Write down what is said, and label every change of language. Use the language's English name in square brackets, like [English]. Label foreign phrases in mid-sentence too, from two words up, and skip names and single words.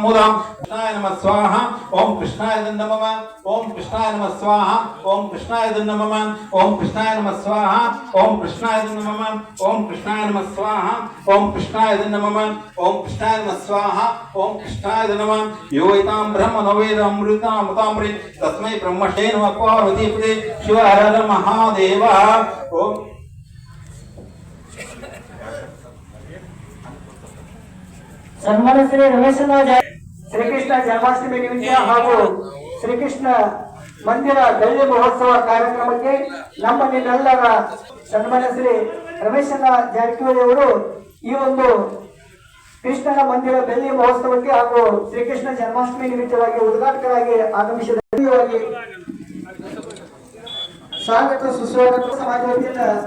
[Sanskrit] मुदां कृष्णाय नमः स्वाहा ओम कृष्णाय नमः ओम कृष्णाय नमः स्वाहा ओम कृष्णाय नमः ओम कृष्णाय नमः स्वाहा ओम कृष्णाय नमः ओम कृष्णाय नमः स्वाहा ओम कृष्णाय नमः ओम कृष्णाय नमः स्वाहा ओम कृष्णाय नमः योगितां ब्रह्मणो वेद अमृतामृतामृत तस्मै ब्रह्मणे नमः पार्वतीपते शिव हर हर महादेव ओम [Kannada] ಸನ್ಮಾನ್ಯ ಶ್ರೀ ರಮೇಶನಾಜ್ ಶ್ರೀಕೃಷ್ಣ ಜನ್ಮಾಷ್ಟಮಿ ನಿಮಿತ್ತ ಹಾಗೂ ಶ್ರೀಕೃಷ್ಣ ಮಂದಿರ ಬೆಳ್ಳಿ ಮಹೋತ್ಸವ ಕಾರ್ಯಕ್ರಮಕ್ಕೆ ನಮ್ಮ ನಿಮ್ಮೆಲ್ಲರ ಸನ್ಮಾನ್ಯ ಶ್ರೀ ರಮೇಶನ ಜಾರಕಿಹೊಳಿ ಅವರು ಈ ಒಂದು ಕೃಷ್ಣನ ಮಂದಿರ ಬೆಳ್ಳಿ ಮಹೋತ್ಸವಕ್ಕೆ ಹಾಗೂ ಶ್ರೀಕೃಷ್ಣ ಜನ್ಮಾಷ್ಟಮಿ ನಿಮಿತ್ತವಾಗಿ ಉದ್ಘಾಟಕರಾಗಿ ಆಗಮಿಸಿದ ಸ್ವಾಗತ ಸುಸ್ವಾಗತ ಸಮಾಜ ವತಿಯಿಂದ